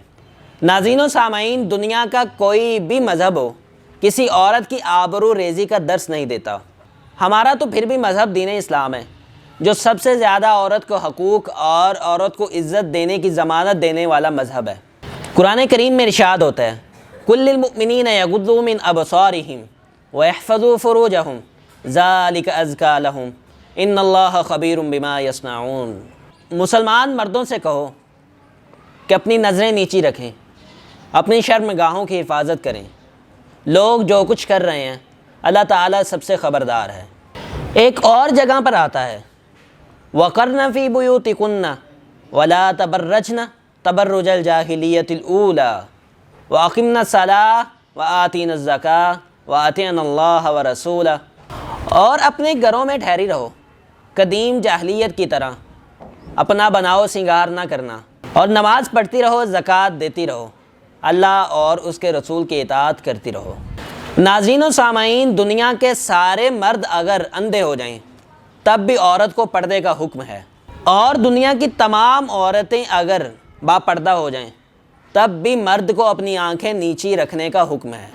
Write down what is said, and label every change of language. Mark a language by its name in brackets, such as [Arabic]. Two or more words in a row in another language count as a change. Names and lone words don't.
[Hindi] नाज़रीन व सामाईन, दुनिया का कोई भी मज़हब हो किसी औरत की आबरू रेज़ी का दर्स नहीं देता। हमारा तो फिर भी मज़हब दीन इस्लाम है जो सबसे ज़्यादा औरत को हकूक़ और औरत को इज़्ज़त देने की ज़मानत देने वाला मज़हब है। कुरान करीम में इरशाद होता है, [Arabic] قل للمؤمنين يغضوا من أبصارهم ويحفظوا فروجهم ذلك أزكى لهم إن الله خبير بما يصنعون. [Hindi] मुसलमान मर्दों से कहो कि अपनी नज़रें नीची रखें, अपनी शर्मगाहों की हिफाजत करें। लोग जो कुछ कर रहे हैं अल्लाह ताला सबसे ख़बरदार है। एक और जगह पर आता है, [Arabic] وقرن في بيوتكن ولا تبرجن تبرج الجاهلية الأولى وأقمن الصلاة وآتين الزكاة وأطعن الله ورسوله. [Hindi] और अपने घरों में ठहरी रहो, कदीम जाहिलियत की तरह अपना बनाओ सिंगार ना करना और नमाज़ पढ़ती रहो, ज़कात देती रहो, अल्लाह और उसके रसूल की इताअत करती रहो। नाज़रीन व सामाईन, दुनिया के सारे मर्द अगर अंधे हो जाएं तब भी औरत को पर्दे का हुक्म है, और दुनिया की तमाम औरतें अगर बापर्दा हो जाएं तब भी मर्द को अपनी आंखें नीची रखने का हुक्म है।